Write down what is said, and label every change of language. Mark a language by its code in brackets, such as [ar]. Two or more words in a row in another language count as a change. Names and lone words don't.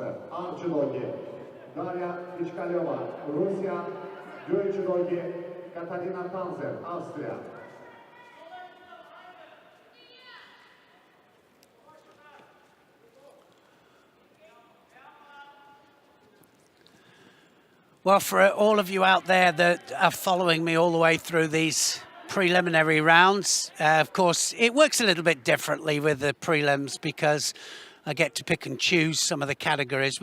[az] Ağ judogi Darya Pichkalyova, Rusya, göy judogi Katarina Tanzer, Avstriya. [en] Well, for all of you out there that are following me all the way through these preliminary rounds, of course, it works a little bit differently with the prelims because I get to pick and choose some of the categories.